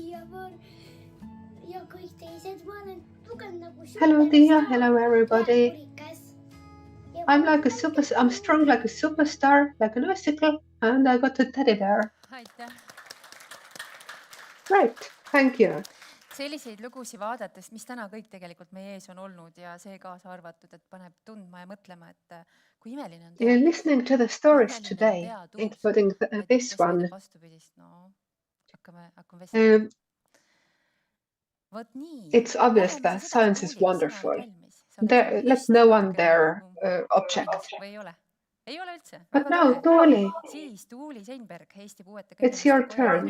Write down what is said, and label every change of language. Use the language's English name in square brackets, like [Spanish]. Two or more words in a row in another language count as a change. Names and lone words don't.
[English] Hello, Tia. Hello, everybody. I'm strong like a superstar, like an icicle, and I got a teddy bear. Great, thank you. [Estonian] Selliseid lugusid vaadates, mis täna kõik tegelikult meie ees on olnud ja see kaasa arvatud, et paneb tundma ja mõtlema, et kui imeline on teadus. [English] Listening to the stories today, including this one, it's obvious that science is wonderful. Let no one dare object. But now, Tuuli, it's your turn.